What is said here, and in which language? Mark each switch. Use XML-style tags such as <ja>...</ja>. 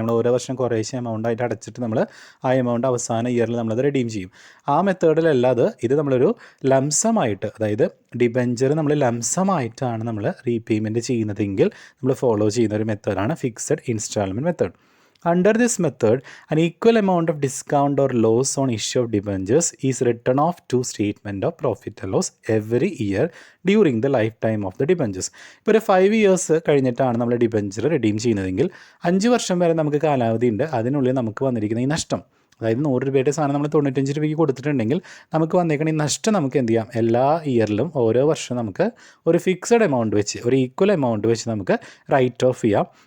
<ml>നമ്മൾ ഓരോ വർഷം കുറേശ്ശെ എമൗണ്ട് ആയിട്ട് അടച്ചിട്ട് നമ്മൾ ആ എമൗണ്ട് അവസാന ഇയറിൽ നമ്മളത് റിഡീം ചെയ്യും. ആ മെത്തേഡിലല്ലാതെ ഇത് നമ്മളൊരു ലംസമായിട്ട്, അതായത് ഡിബഞ്ചർ നമ്മൾ ലംസമായിട്ടാണ് നമ്മൾ റീപേയ്മെൻറ്റ് ചെയ്യുന്നതെങ്കിൽ നമ്മൾ ഫോളോ ചെയ്യുന്ന ഒരു മെത്തേഡാണ് fixed instalment method.</ml> <en>Under this method, an equal amount of discount or loss on issue of debentures is written off to statement of profit and loss every year during the lifetime of the debentures.</en> <ml>ഇപ്പോൾ ഒരു 5 years കഴിഞ്ഞിട്ടാണ് നമ്മൾ debenture redeem ചെയ്യുന്നതെങ്കിൽ 5 വർഷം വരെ നമുക്ക് കാലാവധി ഉണ്ട്. അതിനുള്ളിൽ നമുക്ക് വന്നിരിക്കുന്ന ഈ നഷ്ടം, അതായത് 100 രൂപയുടെ സാധനം നമ്മൾ 95 രൂപയ്ക്ക് കൊടുത്തിട്ടുണ്ടെങ്കിൽ നമുക്ക് വന്നേക്കണ ഈ നഷ്ടം നമുക്ക് എന്ത് ചെയ്യാം? എല്ലാ ഇയറിലും ഓരോ വർഷം നമുക്ക് ഒരു ഫിക്സഡ് എമൗണ്ട് വെച്ച്, ഒരു ഈക്വൽ എമൗണ്ട് വെച്ച് നമുക്ക് റൈറ്റ് ഓഫ് ചെയ്യാം.</ml>